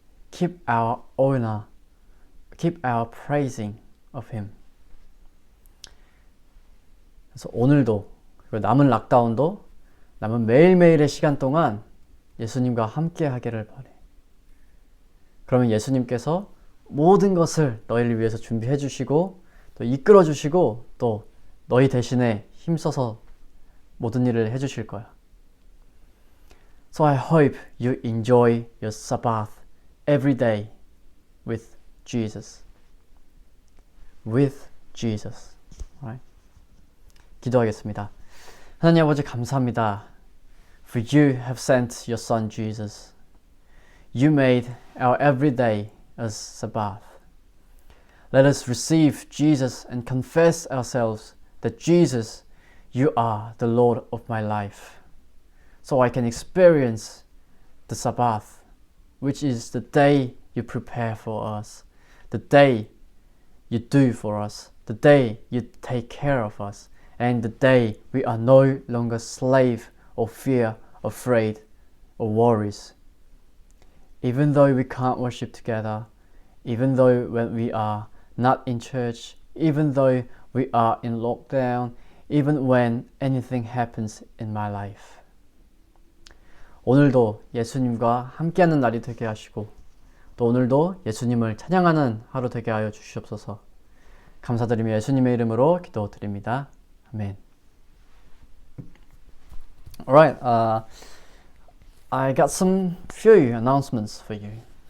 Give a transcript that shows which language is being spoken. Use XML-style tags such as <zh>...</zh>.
<en>Keep our honor, keep our praising of Him.</en> <ko>그래서 오늘도 그리고 남은 락다운도 남은 매일매일의 시간 동안 예수님과 함께 하기를 바래. 그러면 예수님께서 모든 것을 너희를 위해서 준비해 주시고 또 이끌어 주시고 또 너희 대신에 힘써서 모든 일을 해 주실 거야.</ko> <en>So I hope you enjoy your Sabbath every day with Jesus. With Jesus. Right?</en> <ko>기도하겠습니다. 하나님 아버지 감사합니다.</ko> <en>For you have sent your Son Jesus. You made our everyday as Sabbath. Let us receive Jesus and confess ourselves that Jesus, you are the Lord of my life. So I can experience the Sabbath, which is the day you prepare for us, the day you do for us, the day you take care of us, and the day we are no longer slave or fear, afraid, or worries. Even though we can't worship together, even though when we are not in church, even though we are in lockdown, even when anything happens in my life.</en> <ko>오늘도 예수님과 함께하는 날이 되게 하시고 또 오늘도 예수님을 찬양하는 하루 되게 하여 주시옵소서. 감사드리며 예수님의 이름으로 기도드립니다. 아멘.</ko> <en>Alright, I got some few announcements for you.</en>